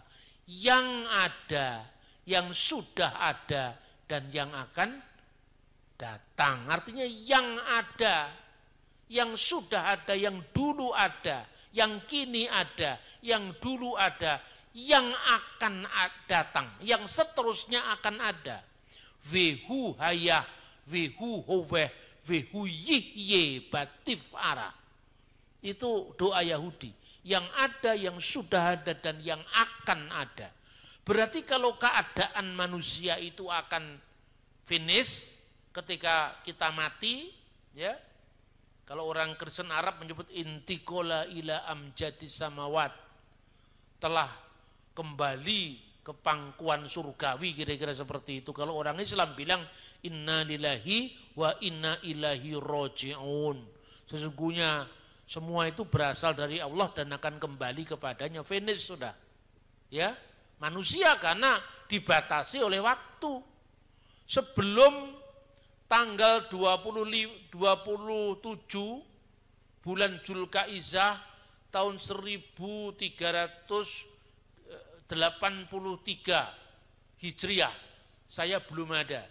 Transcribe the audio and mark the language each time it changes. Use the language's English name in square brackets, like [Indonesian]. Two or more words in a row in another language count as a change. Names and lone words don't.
[Indonesian] Yang ada, yang sudah ada, dan yang akan datang. Artinya yang ada, yang sudah ada, yang dulu ada, yang kini ada, yang dulu ada, yang akan datang, yang seterusnya akan ada. [Hebrew] והוא היה, והוא הווה, והוא יהיה בתפארה. [Indonesian] Itu doa Yahudi. Yang ada, yang sudah ada, dan yang akan ada. Berarti kalau keadaan manusia itu akan finish ketika kita mati, ya. Kalau orang Kristen Arab menyebut [Arabic] انتقل إلى أمجاد السماوات, [Indonesian] telah kembali ke pangkuan surgawi, kira-kira seperti itu. Kalau orang Islam bilang [Arabic] إنا لله وإنا إليه راجعون. [Indonesian] Sesungguhnya semua itu berasal dari Allah dan akan kembali kepadanya. Finish sudah. Ya, manusia karena dibatasi oleh waktu. Sebelum tanggal 27 bulan Zulkaizah tahun 1383 Hijriah, saya belum ada.